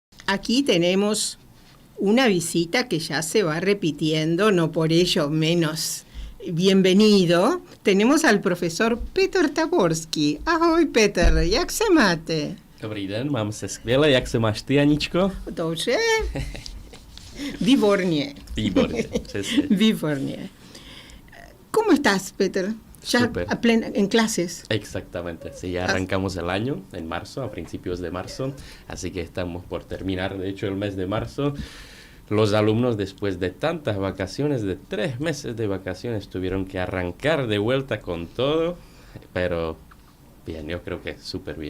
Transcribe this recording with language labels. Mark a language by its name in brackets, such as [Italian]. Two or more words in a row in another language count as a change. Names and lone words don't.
[Spanish] aquí tenemos una visita que ya se va repitiendo, no por ello menos bienvenido. Tenemos al profesor Petr Taborský. [Czech] Ahoj Petr, jak se máte? Dobrý den, mám se skvěle. Jak se máš ty, Aničko? Dobře. Výborně. Výborně, přesně. Výborně. [Spanish] ¿Cómo estás, Petr? Ya Súper. en clases. Exactamente, sí, ya arrancamos el año en marzo, a principios de marzo, así que estamos por terminar, de hecho, el mes de marzo. Los alumnos, después de tantas vacaciones, de 3 meses de vacaciones, tuvieron que arrancar de vuelta con todo, pero bien, yo creo que súper bien.